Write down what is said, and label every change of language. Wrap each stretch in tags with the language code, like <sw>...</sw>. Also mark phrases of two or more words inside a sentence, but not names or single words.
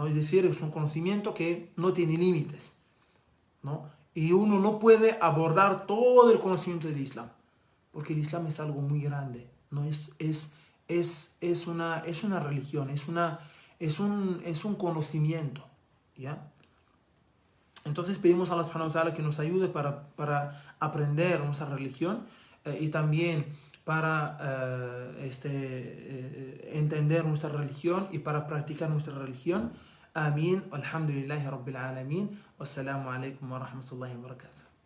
<es>Es decir, es un conocimiento que no tiene límites, ¿no? Y uno no puede abordar todo el conocimiento del Islam, porque el Islam es algo muy grande, ¿no? Es una religión, es un conocimiento, ¿ya? Entonces pedimos a</es> <ar>الله سبحانه وتعالى</ar> <es>que nos ayude para aprender nuestra religión y también para entender nuestra religión y para practicar nuestra religión. Amén.</es> <ar>الحمد لله رب العالمين. والسلام عليكم ورحمة الله وبركاته.</ar>